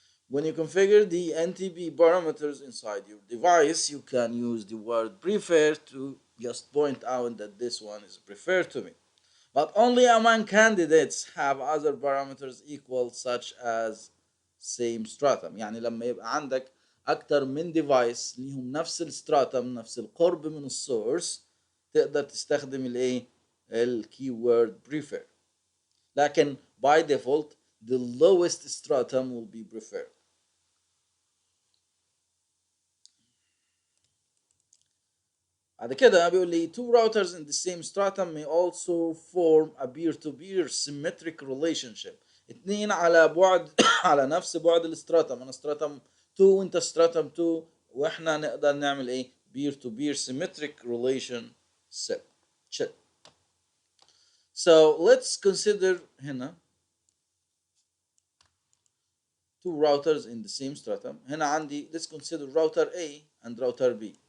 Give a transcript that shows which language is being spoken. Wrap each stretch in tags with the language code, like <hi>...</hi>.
<en>When you configure the NTP parameters inside your device, you can use the word prefer to just point out that this one is preferred to me. But only among candidates have other parameters equal, such as same stratum.</en> <ar>يعني لما يبقى عندك أكتر من device ليهم نفس الستراتم، نفس القرب من السورس، تقدر تستخدم الايه الكيورد prefer.</ar> <en>لكن by default the lowest stratum will be preferred.</en> <ar>بعد كده بيقول لي</ar> <en>two routers in the same stratum may also form a peer-to-peer symmetric relationship.</en> <ar>اتنين على بعد على نفس بعد الستراتم، انا ستراتم 2 وانت ستراتم 2، واحنا نقدر نعمل ايه peer-to-peer symmetric relationship.</ar> <en>So let's consider هنا two routers in the same stratum.</en> <ar>هنا عندي</ar> <en>let's consider router A and router B.</en>